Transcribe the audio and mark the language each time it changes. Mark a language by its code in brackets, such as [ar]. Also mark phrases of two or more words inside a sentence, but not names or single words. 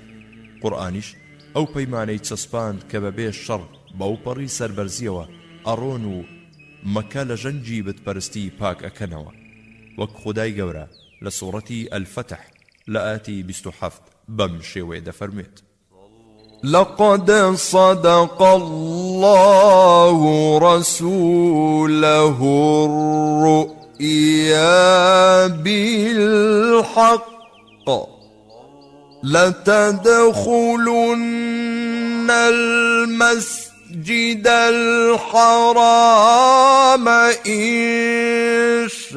[ckb] قورئانیش ئەو پەیمانەی چەسپاند کە بەبێ شەڕ بەو پەڕی سەربەرزیەوە ئەڕۆن و مەکە لە ژەنجی بتپەرستی پاک ئەکەنەوە، وەک خودای گەورە لە سوورەتی الفتح لە ئاەتی 27 بەم شێوەیە دەفەرمێت [ar] لقد صدق الله رسوله الرؤيا بالحق لتدخلن المسجد الحرام إن